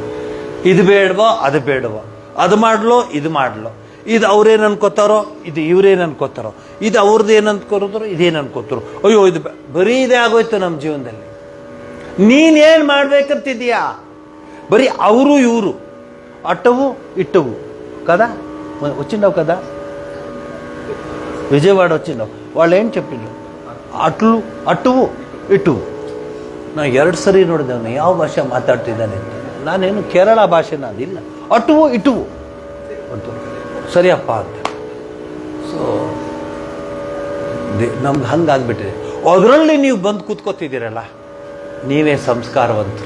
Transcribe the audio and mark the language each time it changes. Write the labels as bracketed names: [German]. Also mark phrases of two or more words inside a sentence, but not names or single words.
[Kannada] ಇದು ಬೇಡವೋ ಅದು ಬೇಡವೋ, ಅದು ಮಾಡಲೋ ಇದು ಮಾಡಲೋ, ಇದು ಅವ್ರೇನು ಅನ್ಕೋತಾರೋ ಇದು ಇವ್ರೇನು ಅನ್ಕೋತಾರೋ, ಇದು ಅವ್ರದ್ದು ಏನು ಅನ್ಕೋತಾರೋ ಇದೇನು ಅನ್ಕೋತಾರೋ, ಅಯ್ಯೋ ಇದು ಬರೀ ಇದೇ ಆಗೋಯ್ತು ನಮ್ಮ ಜೀವನದಲ್ಲಿ. ನೀನೇನು ಮಾಡ್ಬೇಕಂತಿದೀಯಾ? ಬರೀ ಅವರು ಇವರು [Telugu] అట్టవు ఇట్టవు కదా, వచ్చిండవు కదా, విజయవాడ వచ్చిండవు. వాళ్ళు ఏం చెప్పిండ్రు? అట్టువు ఇట్టువు. [Kannada] ನಾನು 2 ಸರಿ ನೋಡಿದವನು ಯಾವ ಭಾಷೆ ಮಾತಾಡ್ತಿದ್ದಾನೆ ಅಂತ. ನಾನೇನು ಕೇರಳ ಭಾಷೆನ ಅದಿಲ್ಲ, ಅಟ್ಟುವು ಇಟ್ಟುವು ಅಂತ ಸರಿಯಪ್ಪ ಅಂತ. ಸೊ ನಮ್ಗೆ ಹಂಗಾಗ್ಬಿಟ್ಟಿದೆ. ಅದರಲ್ಲಿ ನೀವು ಬಂದು ಕೂತ್ಕೋತಿದ್ದೀರಲ್ಲ, ನೀವೇ ಸಂಸ್ಕಾರವಂತರು.